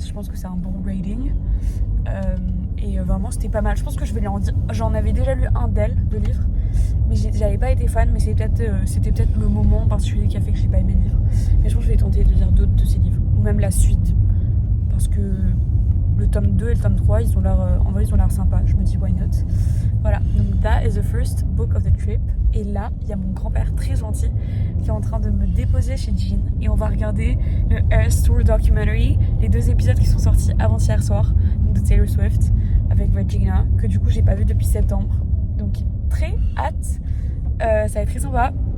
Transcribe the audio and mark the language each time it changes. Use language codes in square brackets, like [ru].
[fr] Je pense que c'est un bon rating. Et vraiment c'était pas mal. Je pense que je vais lui en dire. J'en avais déjà lu un d'elle, de livre, mais j'avais pas été fan. Mais c'était peut-être le moment en particulier qui a fait que j'ai pas aimé le livre. Mais je pense que je vais tenter de lire d'autres de ses livres, ou même la suite, parce que le tome 2 et le tome 3 ils ont l'air en vrai ils ont l'air sympas. Je me dis [en] why not. [fr] Voilà, donc [en] that is the first book of the trip. [fr] Et là il y a mon grand-père très gentil qui est en train de me déposer chez Jean et on va regarder le Eras Tour documentary, les 2 épisodes qui sont sortis avant-hier soir, donc de Taylor Swift avec Regina, que du coup j'ai pas vu depuis septembre, donc très hâte. Ça va être très sympa.